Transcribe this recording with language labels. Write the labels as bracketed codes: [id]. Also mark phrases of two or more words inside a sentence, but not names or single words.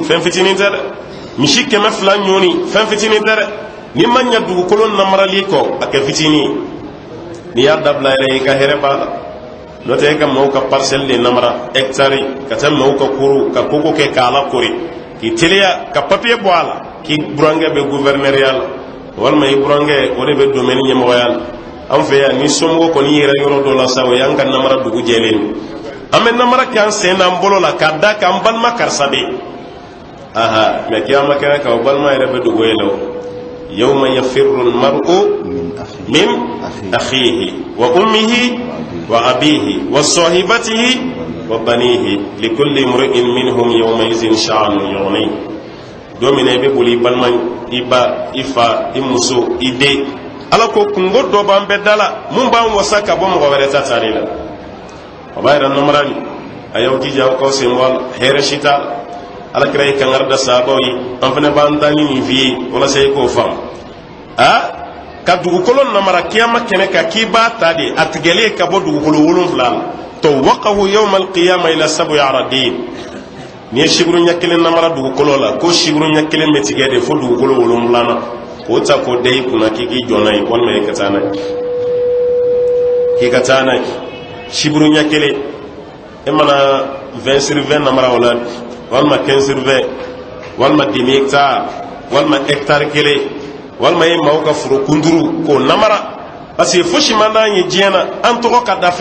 [bm] fɛn fitinin tɛ dɛ misi 200 ɲɔni fɛn fitinin tɛ dɛ ni ma ɲa dugukolo namarali kɔ a kɛ fitinin ye n'i y'a dabila yɛrɛ i ka hɛrɛ b'a la n'o tɛ e ka maaw ka parcelle de namara hectare ka taa maaw ka koro ka koko kɛ k'a lakori k'i teliya ka papier bɔ a la k'i burankɛ bɛ gouverneuria la walima i burankɛ o de bɛ domaine ɲɛmɔgɔya la an fɛ yan ni somɔgɔ kɔni yɛrɛ yɔrɔ dɔ la sa o y'an ka namara dugu jɛlen an bɛ namara kɛ an sen n'an bolo la k'a da k'an balima karisa bɛ yen aha mɛ kiyama kɛnɛ kan o balima yɛrɛ bɛ dogo ye la o [ar] يوم يفر المرء من أخيه وأمه وأبيه وصاحبته وبنيه لكل امرئ منهم يومئذ شأن يغنيه [bm] don min i bɛ boli i balima i ba i fa i muso i den ala ko kungo dɔ b'an bɛɛ da la mun b'an wasa ka bɔ mɔgɔ wɛrɛ ta tali la o b'a yɛrɛ namara ni a y'aw jija aw k'aw sen bɔ a la hɛrɛ si t'a la alakira ye kankari da sahabaw ye an fana b'an ta ni nin f'i ye walasa i k'o faamu ka dugukolo namara kiyama kɛnɛ kan k'i b'a ta de a tigɛlen ka bɔ dugukolo 7 la [ar] طوقه يوم القيامة إلى 7 أرضين [bm] ni ye siburu ɲɛ 1 namara dugukolo la ko siburu ɲɛ 1 bɛ tigɛ de fo dugukolo 7 na k'o ta k'o da i kunna k'i k'i jɔ n'a ye walima i ka taa n'a ye k'i ka taa n'a ye siburu ɲɛ 1 e mana 20 sur 20 namara o la walima 15 sur 20 walima [fr] demi hectare [bm] walima hectare 1 walima ye maaw ka foro kunduru k'o namara [fr] parce que [bm] fosi man d'an ye diɲɛ na an tɔgɔ ka da